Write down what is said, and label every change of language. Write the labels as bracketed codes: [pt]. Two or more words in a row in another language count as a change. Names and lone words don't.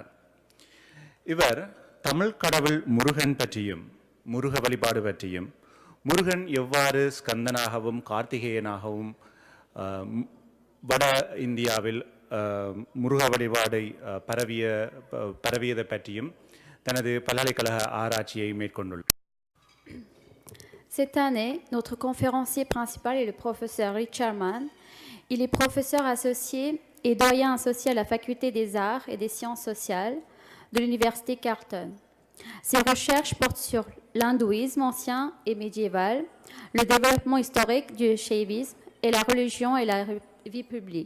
[ta] இவர் தமிழ் கடவுள் முருகன் பற்றியும் முருக வழிபாடு பற்றியும் முருகன் எவ்வாறு ஸ்கந்தனாகவும் கார்த்திகேயனாகவும் வட இந்தியாவில் முருக வழிபாடை பரவியதை பற்றியும் தனது பல்கலைக்கழக ஆராய்ச்சியை மேற்கொண்டுள்ளார். [fr] Cette année, notre conférencier principal est le professeur Richard Mann. Il est professeur associé et doyen associé à la faculté des arts et des sciences sociales de l'université Carleton. Ses recherches portent sur l'hindouisme ancien et médiéval, le développement historique du shiavisme et la religion et la vie publique.